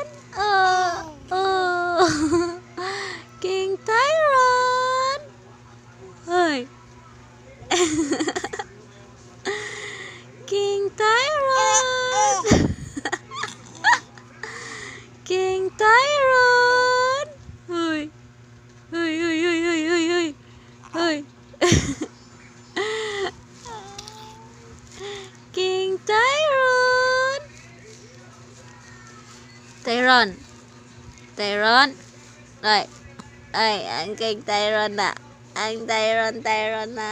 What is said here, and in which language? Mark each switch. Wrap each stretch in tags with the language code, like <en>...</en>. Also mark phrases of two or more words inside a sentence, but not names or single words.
<tl>Oh. King Tyron. Hoy. King Tyron. King Tyron. Hoy. Hoy, hoy, hoy, hoy, hoy, hoy. Hoy. King Tyron. Tyron. Tyron. Ay. Ay, ang King Tyron na. Ang Tyron na.</tl>